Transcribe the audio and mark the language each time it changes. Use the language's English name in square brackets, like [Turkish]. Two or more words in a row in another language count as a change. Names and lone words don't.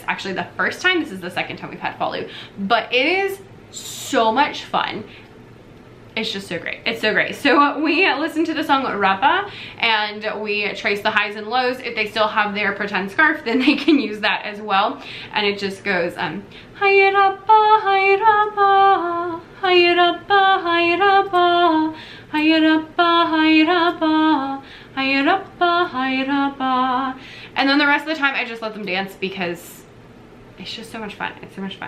[English] Actually, the first time, this is the second time we've had Falu, but it is so much fun. It's just so great. It's so great. So we listen to the song Rapa, and we trace the highs and lows. If they still have their pretend scarf, then they can use that as well. And it just goes hi rapa, hi rapa, hi rapa, hi rapa, hi rapa, hi rapa, hi rapa, hi rapa. And then the rest of the time I just let them dance because it's just so much fun. It's so much fun.